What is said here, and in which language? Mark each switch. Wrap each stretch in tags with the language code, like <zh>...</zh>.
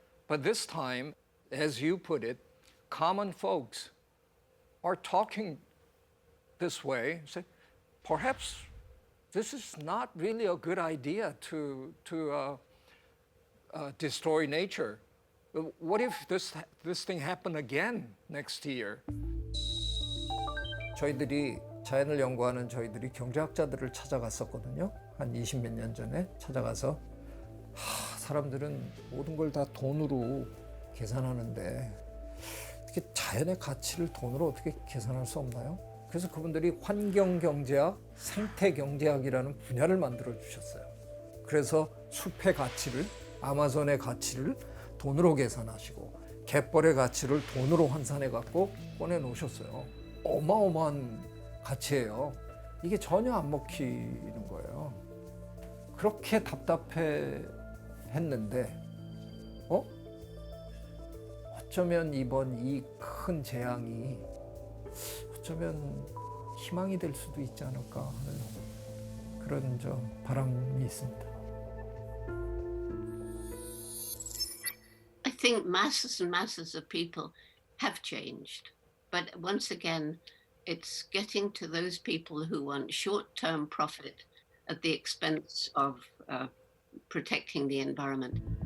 <en>But this time, as you put it, common folks are talking this way. Say, perhaps this is not really a good idea to destroy nature. What if this thing happened again next year?</en> <ko>저희들이 자연을 연구하는 저희들이 경제학자들을 찾아갔었거든요. 한 20몇 년 전에 찾아가서 사람들은 모든 걸 다 돈으로 계산하는데 어떻게 자연의 가치를 돈으로 어떻게 계산할 수 없나요? 그래서 그분들이 환경경제학, 생태경제학이라는 분야를 만들어 주셨어요. 그래서 숲의 가치를, 아마존의 가치를 돈으로 계산하시고 갯벌의 가치를 돈으로 환산해 갖고 꺼내놓으셨어요. 어마어마한 가치예요. 이게 전혀 안 먹히는 거예요. 그렇게 답답해 했는데 어쩌면 이번 이 큰 재앙이 어쩌면 희망이 될 수도 있지 않을까 하는 그런 바람이 있습니다.</ko> <en>I think masses and masses of people have changed, but once again, it's getting to those people who want short-term profit at the expense of protecting the environment.</en>